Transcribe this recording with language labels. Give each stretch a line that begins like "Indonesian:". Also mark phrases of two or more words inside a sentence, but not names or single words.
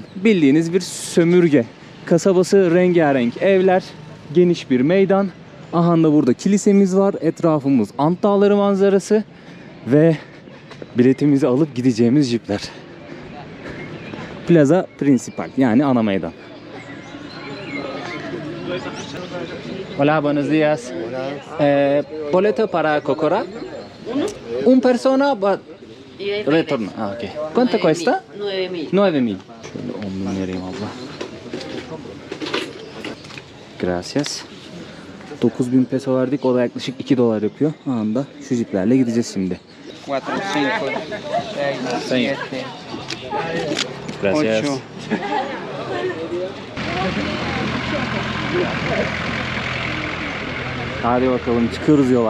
Turkish: Bildiğiniz bir sömürge. Kasabası rengarenk evler, geniş bir meydan. Aha da burada kilisemiz var. Etrafımız Ant Dağları manzarası ve biletimizi alıp gideceğimiz jipler. Plaza Principal, yani ana meydan.
Spanish: Hola, buenos días. Boleto para Cocora. Un persona retorno. Okay. ¿Cuánto cuesta? 9.000. 9.000.
Turkish: Şöyle 10.000 vereyim abla.
Spanish: Gracias.
Turkish: 9.000 peso verdik. O da yaklaşık 2 dolar yapıyor. Anında şu jiplerle gideceğiz şimdi. 4, 5, 6, 7,
Spanish: Gracias. 8.
Turkish: Hadi bakalım, çıkıyoruz yola.